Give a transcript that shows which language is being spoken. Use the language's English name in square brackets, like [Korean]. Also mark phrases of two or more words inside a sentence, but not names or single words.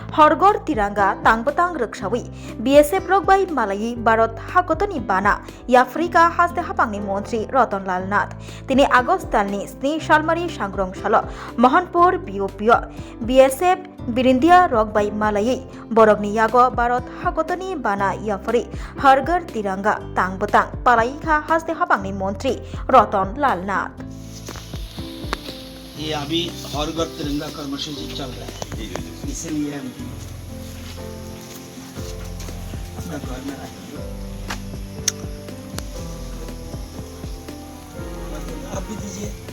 [Kok Borok] हरगढ़ तिरंगा तांगबतांग रक्षावी बीएसएफ रगबाई मालाई भारत हागतनी बाना याफ्रिका हास्ते हापांगनी मंत्री रतनलाल नाथ तिनी आगस्ट दाननि 7 सालमारि सांग्रं साल महनपुर बिओपिओ बीएसएफ बिरिंदिया रगबाई मालाई बरगनी यागो भारत हागतनी बाना याफरी हरगढ़ तिरंगा तांगबतांग पालाईखा हास्ते हापांगनी मंत्री रतनलाल नाथ। [Hindi] ये अभी हरगढ़ तिरंगा कर्मसूची चल रहा है, इसलिए हम अपना घर में रखेंगे। आप भी दीजिए।